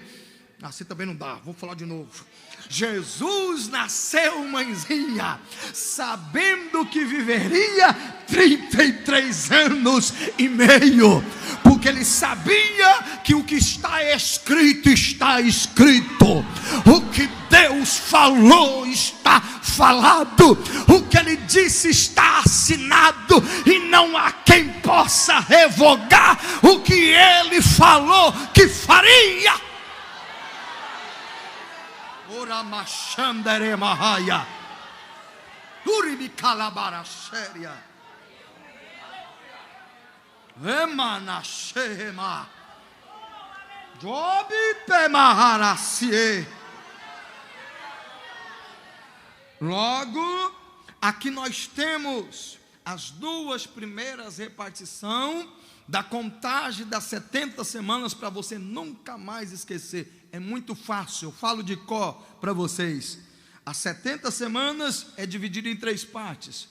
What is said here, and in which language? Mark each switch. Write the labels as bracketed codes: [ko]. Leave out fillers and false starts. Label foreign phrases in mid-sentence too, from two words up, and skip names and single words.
[pt] Assim também não dá, vou falar de novo. Jesus nasceu, mãezinha, sabendo que viveria 33 anos e meio, porque ele sabia que o que está escrito, está escrito. O que Deus falou está falado. O que ele disse está assinado, e não há quem possa revogar o que ele falou que faria. Ora machandere mahaya, uribi calabaraxéria, emanachema, jobi pemaharacie. Logo, aqui nós temos as duas primeiras repartições da contagem das 70 semanas, para você nunca mais esquecer. É muito fácil, eu falo de cor para vocês. As 70 semanas é dividido em 3 partes.